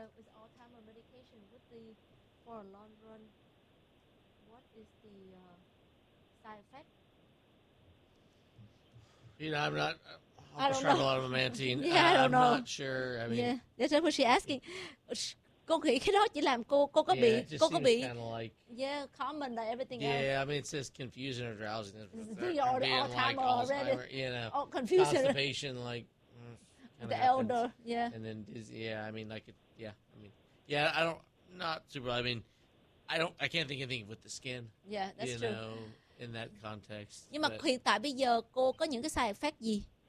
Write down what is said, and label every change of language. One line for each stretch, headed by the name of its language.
English: With Alzheimer medication with the, for a long run, what is the side effect? You know, I'm not. I prescribe a lot of memantine. Yeah, I don't I'm know. Not sure. I mean, yeah, that's what she's asking.
Vietnamese: Cô nghĩ cái đó chỉ làm cô có bị, cô có bị.
English: Yeah, common like everything yeah, else. Yeah, I mean, it's just confusing or drowsiness. The Alzheimer already. You know, oh, confusion. Constipation, like. The elder, yeah. And then, yeah, I mean, like, yeah, I mean, yeah, I don't, not super. I mean, I don't, I can't think of anything with the skin. Yeah, that's true. You know. In that context.
Vietnamese: Nhưng mà
English: but,
Vietnamese: hiện tại bây giờ cô có những cái side effect gì?